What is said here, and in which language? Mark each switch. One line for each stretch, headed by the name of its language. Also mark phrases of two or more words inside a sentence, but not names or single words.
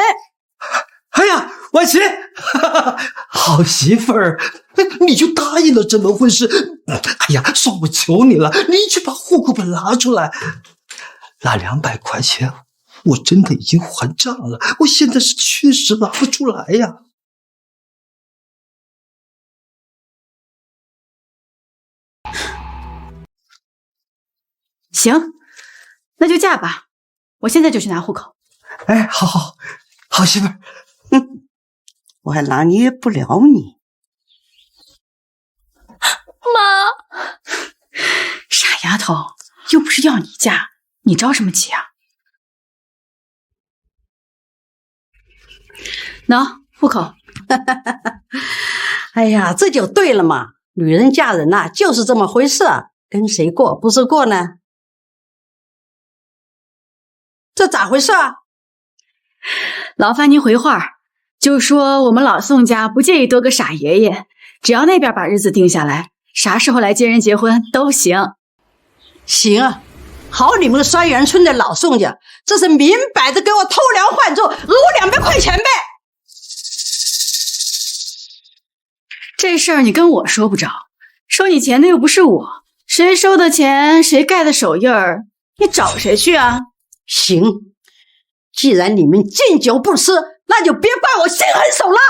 Chinese: 哎呀，婉琪，好媳婦兒，你就答應了這門婚事。哎呀，算我求你了，你去把戶口本拿出來。那200塊錢，我真的已經還賬了，我現在是確實拿不出來呀。行，那就嫁吧，我現在就去拿戶口。哎，好媳婦兒。我還拿捏不了你。媽，傻丫頭，又不是要你嫁， 你着什麼急啊？喏，户口。哎呀，这就对了嘛，女人嫁人呐，就是這麼回事，跟誰過不是過呢？這咋回事啊？勞煩您回話，就說我們老宋家不介意多個傻爺爺，只要那邊把日子定下來，啥時候來接人結婚都行。行啊，好你們雙元村的老宋家，這是明擺着給我偷梁換柱，訛我200塊錢唄。這事兒你跟我說不着，收你錢的又不是我，誰收的錢誰蓋的手印兒，你找誰去啊？行，既然你們敬酒不吃，那就別怪我心狠手辣。